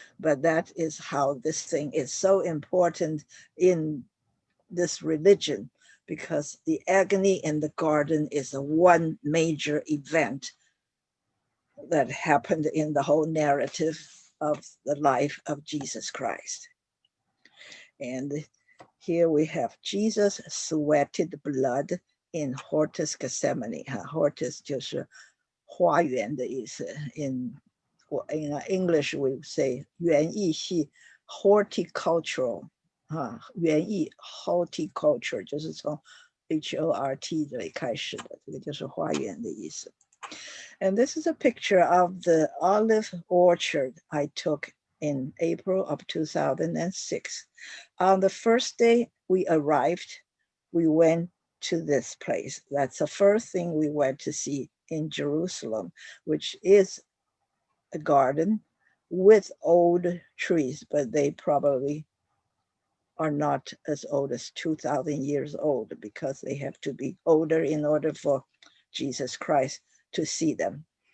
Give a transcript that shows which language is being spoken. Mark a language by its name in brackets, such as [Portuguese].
[English] But that is how this thing is so important in this religion, because the agony in the garden is a one major event that happened in the whole narrative of the life of Jesus Christ. And here we have Jesus sweated blood in Hortus Gethsemane. [Chinese] Hortus 就是花园的意思. [English] In English, we say 园艺系 horticultural. [Chinese] 园艺 horticulture 就是从 HORT 这里开始的，这个就是花园的意思. [English] And this is a picture of the olive orchard I took in April of 2006. On the first day we arrived, we went to this place. That's the first thing we went to see in Jerusalem, which is a garden with old trees, but they probably are not as old as 2,000 years old, because they have to be older in order for Jesus Christ to see them.